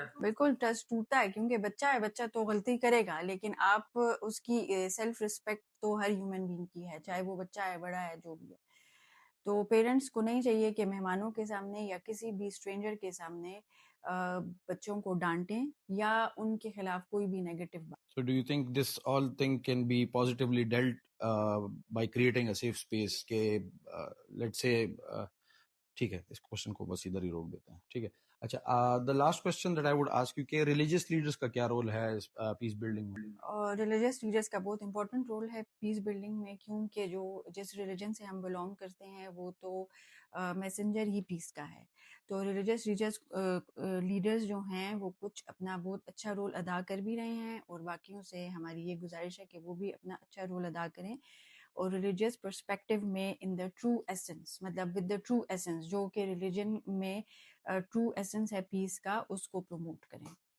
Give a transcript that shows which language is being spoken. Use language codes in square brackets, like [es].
[ur] بالکل ٹرسٹ ٹوٹتا ہے، کیونکہ بچہ ہے، بچہ تو غلطی کرے گا، لیکن آپ اس کی سیلف رسپیکٹ تو ہر ہیومن بینگ کی ہے، چاہے وہ بچہ ہے، بڑا ہے، جو بھی ہے. تو پیرنٹس کو نہیں چاہیے کہ مہمانوں کے سامنے یا کسی بھی اسٹرینجر کے سامنے بچوں کو ڈانٹیں یا ان کے خلاف کوئی بھی نیگیٹو بات. [en] So do you think this all thing can be positively dealt by creating a safe space [ur] کہ [en] let's say [ur] ٹھیک ہے، اس کوشچن کو بس ادھر ہی روک دیتے ہیں. ٹھیک ہے. اچھا، [en] the last question that I would ask you [ur] کہ [en] religious leaders [ur] کا کیا رول ہے پیس بلڈنگ میں؟ اور ریلیجیس لیڈرس کا بہت امپورٹنٹ رول ہے پیس بلڈنگ میں، کیونکہ جو جس ریلیجن سے ہم بلونگ کرتے ہیں وہ تو میسنجر ہی پیس کا ہے. تو ریلیجیس لیڈرز جو ہیں وہ کچھ اپنا بہت اچھا رول ادا کر بھی رہے ہیں، اور باقیوں سے ہماری یہ گزارش ہے کہ وہ بھی اپنا اچھا رول ادا کریں، اور ریلیجیس پرسپیکٹو میں [en] in the true essence, [ur] مطلب [en] with the true essence, [ur] جو کہ ریلیجن میں ٹرو ایسنس ہے پیس کا، اس کو پروموٹ کریں.